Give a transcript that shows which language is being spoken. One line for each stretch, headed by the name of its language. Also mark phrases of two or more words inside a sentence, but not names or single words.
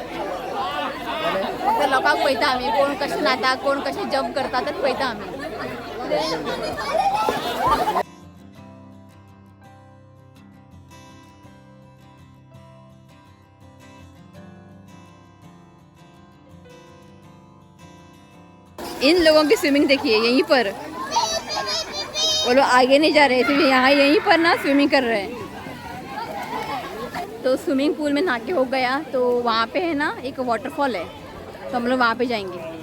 Konkani: तर लोकांक पळयता आमी कोण कशें न्हाता कोण कशें जंप करता तें पळयता आमी
Hindi: इन लोगों की स्विमिंग देखिए यहीं पर वो लोग आगे नहीं जा रहे थे यहाँ यहीं पर ना स्विमिंग कर रहे हैं तो
English: swimming pool
Hindi: में नहा के हो गया तो वहाँ पे है ना एक वाटरफॉल है तो हम लोग वहाँ पे जाएंगे